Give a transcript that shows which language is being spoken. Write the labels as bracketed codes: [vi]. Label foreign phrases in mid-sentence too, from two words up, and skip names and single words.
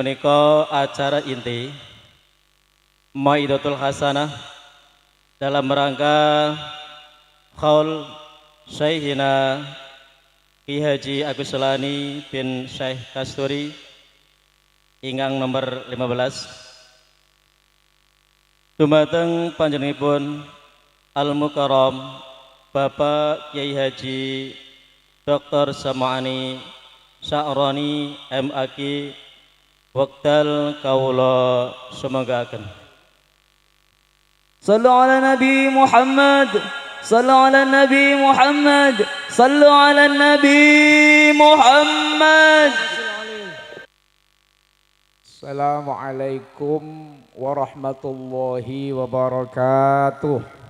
[jv] menika acara inti Maidatul Hasanah [id] dalam rangka [jv] Qaul Syekhina Ki Haji Agus Selani bin Syekh Kasturi ingkang nomor 15 dumateng panjenenganipun Al Mukarram Bapak Kiai Haji Dr. Sama'ani Sa'roni MAG Wekdal Kawula semanggaken. [ar] صلوا على النبي محمد صلوا على النبي محمد صلوا على النبي محمد. السلام عليكم ورحمة الله وبركاته.